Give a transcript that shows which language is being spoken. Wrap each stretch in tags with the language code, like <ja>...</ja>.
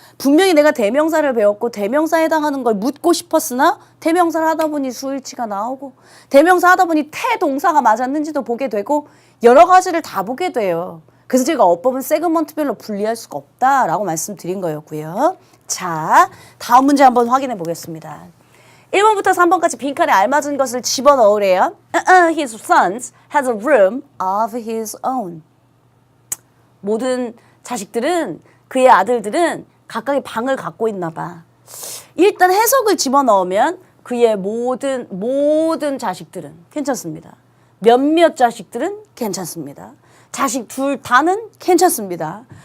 <ko>분명히 내가 대명사를 배웠고 대명사에 해당하는 걸 묻고 싶었으나 대명사를 하다 보니 수일치가 나오고 대명사 하다 보니 태동사가 맞았는지도 보게 되고 여러 가지를 다 보게 돼요. 그래서 제가 어법은 세그먼트별로 분리할 수가 없다라고 말씀드린 거였고요. 자, 다음 문제 한번 확인해 보겠습니다. 1번부터 3번까지 빈칸에 알맞은 것을 집어넣으래요.</ko> <en>His son has a room of his own.</en> <ko>모든 자식들은 그의 아들들은 각각의 방을 갖고 있나 봐. 일단 해석을 집어넣으면 그의 모든 자식들은 괜찮습니다. 몇몇 자식들은 괜찮습니다. 자식 둘 다는 괜찮습니다.</ko>